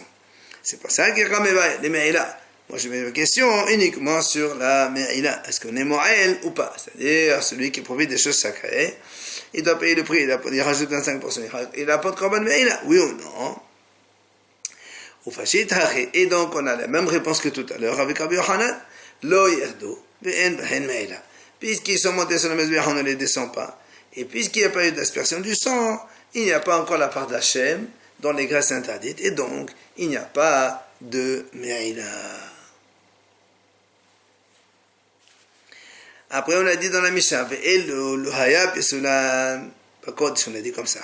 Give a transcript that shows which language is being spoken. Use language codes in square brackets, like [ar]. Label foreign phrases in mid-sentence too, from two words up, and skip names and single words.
[fr] C'est pour ça qu'il y a les Me'ila. Moi je mets une question uniquement sur la Me'ila. Est-ce qu'on est Mo'el ou pas? C'est-à-dire celui qui profite des choses sacrées, il doit payer le prix, il rajoute 25%. Il apporte [he] קרבן מעילה, [fr] oui ou non? Et donc on a la même réponse que tout à l'heure avec Rabbi Yochanan. [he] לא ירדו, ואין בהן מעילה. [fr] Puisqu'ils sont montés sur le Mizbeach, on ne les descend pas. Et puisqu'il n'y a pas eu d'aspersion du sang, il n'y a pas encore la part d'Hachem dans les graisses interdites. Et donc, il n'y a pas de me'ila. Après, on a dit dans la Mishnah, [he] ואלו לה חייב [fr] et cela, on a dit comme ça.